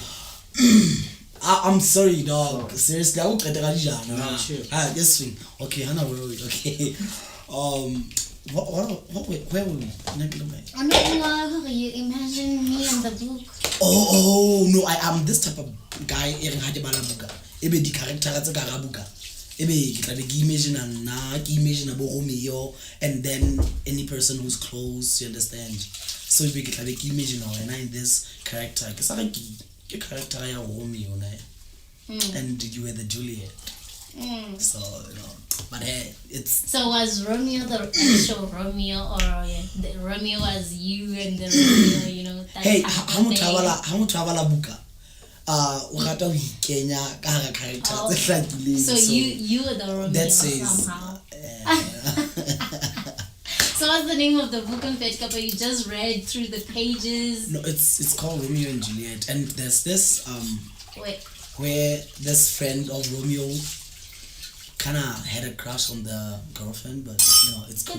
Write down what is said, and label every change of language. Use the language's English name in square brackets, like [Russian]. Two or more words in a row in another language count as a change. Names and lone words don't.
[English] I'm sorry, dog. Seriously, I will get chill. This thing. Okay, I'm not worried. Okay. Where were we? You imagine me in the book. Oh no, I am this type of guy. [Southern Sotho] Ebe di character tsa ka buka. Ebe ke tla be ke imagine abo Romeo, [English] and then any person who's close, you understand. [Southern Sotho] So ebe ke tla be ke [English] imagine in this character. [Southern Sotho] Ke sa ke character ya Romeo na. [English] And you were the Juliet. So, but hey, it's... So was Romeo the actual Romeo, or the Romeo was you and the Romeo, that Hey, type how of much thing? [Southern Sotho] buka? O rata ho ikenya ka hara character [English] Oh. [Southern Sotho] tse hlakileng. [English] So you were the Romeo that says somehow. So what's the name of the book on Petka? But you just read through the pages. no, it's called Romeo and Juliet, and there's this Wait. where this friend of Romeo kind of had a crush on the girlfriend, but it's cool.